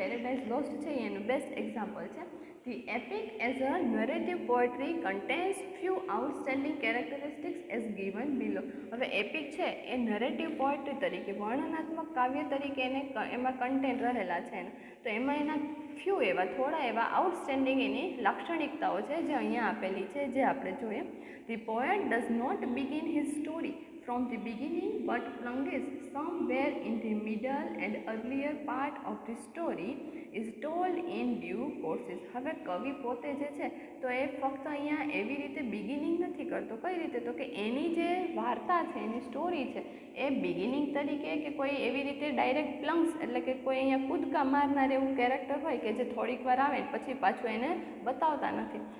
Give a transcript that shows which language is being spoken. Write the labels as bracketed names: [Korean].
[English] Paradise Lost [Gujarati] છે એનું best example છે. [English] The epic as a narrative poetry contains few outstanding characteristics as given below. [Gujarati] હવે EPIC છે એ narrative poetry તરીકે વર્ણનાત્મક કાવ્ય તરીકે એમાં કન્ટેન્ટ રહેલા છે તો એમાં એના ફ્યુ એવા થોડા એવા આઉટસ્ટેન્ડિંગ એની લાક્ષણિકતાઓ છે જે અહીંયા આપેલી છે, જે આપણે જોઈએ. [English] The poet does not begin his story from the beginning but plunges somewhere in the middle and earlier part of the story is told in due courses. [Gujarati] હવે કવિ પોતે જે છે તો એ ફક્ત અહીંયા એવી રીતે બિગિનિંગ નથી કરતો. કઈ રીતે? તો કે એની જે વાર્તા છે, એની સ્ટોરી છે એ બિગિનિંગ તરીકે કે કોઈ એવી રીતે ડાયરેક્ટ પ્લંગ્સ એટલે કે કોઈ અહીંયા કૂદકા મારનાર એવું કેરેક્ટર હોય કે જે થોડીક વાર આવે પછી પાછું એને બતાવતા નથી.